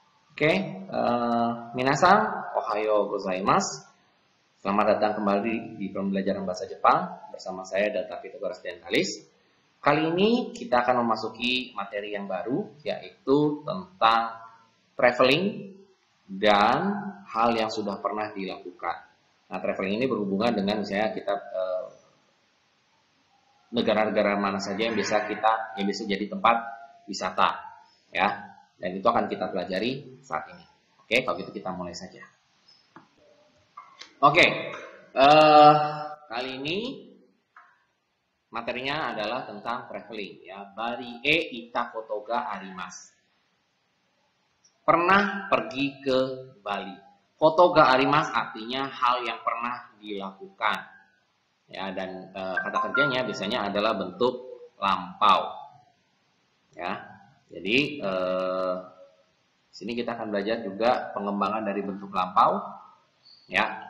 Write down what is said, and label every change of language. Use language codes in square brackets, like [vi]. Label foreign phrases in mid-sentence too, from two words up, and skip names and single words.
[id] Oke, [ja] みなさん、おはようございます. [id] Selamat datang kembali di pembelajaran bahasa Jepang bersama saya Data Pitagoras Dentalis. Kali ini kita akan memasuki materi yang baru, yaitu tentang traveling dan hal yang sudah pernah dilakukan. Nah, traveling ini berhubungan dengan misalnya kita negara-negara mana saja yang bisa jadi tempat wisata, ya. Dan itu akan kita pelajari saat ini. Oke, kalau gitu kita mulai saja. Oke, kali ini materinya adalah tentang traveling, ya. [ja] バリへ行ったことがあります. [id] Pernah pergi ke Bali. [ja] ことがあります [id] artinya hal yang pernah dilakukan, ya. Dan kata kerjanya biasanya adalah bentuk lampau, ya. Jadi sini kita akan belajar juga pengembangan dari bentuk lampau, ya.